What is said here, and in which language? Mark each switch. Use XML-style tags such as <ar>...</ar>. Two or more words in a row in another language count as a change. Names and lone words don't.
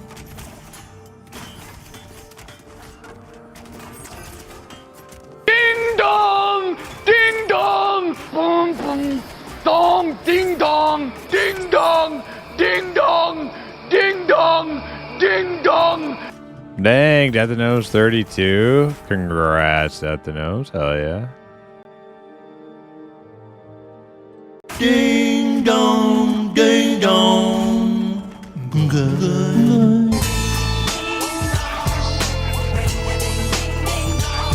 <en>Ding dong! Ding dong! Boom boom! Dong! Ding dong! Ding dong! Ding dong! Ding dong! Ding dong! Dang, Death the Nose 32. Congrats, Death the Nose. Hell yeah. Ding dong, ding dong. Good.</en>